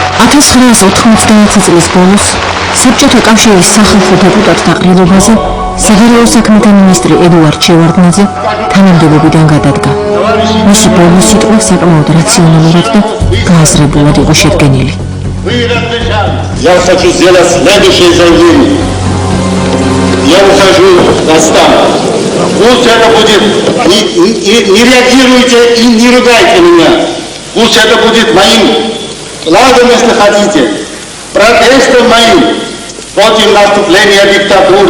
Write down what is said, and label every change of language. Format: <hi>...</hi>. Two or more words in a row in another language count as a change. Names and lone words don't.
<ka>1991 წლის ბოლოს საბჭოთა კავშირის სახალხო დეპუტატთა ყრილობაზე საგარეო საქმეთა მინისტრი ედუარდ შევარდნაძე თანამდებობიდან გადადგა. მისი ბოლო სიტყვა საკმაოდ რაციონალურად და გააზრებულად იყო შედგენილი.</ka> <ru>Я хочу сделать следующее заявление. Я ухожу в отставку. Пусть это будет, не реагируйте и не ругайте меня. Пусть это будет моим вкладом, если хотите, протестом моим против наступления диктатуры.</ru>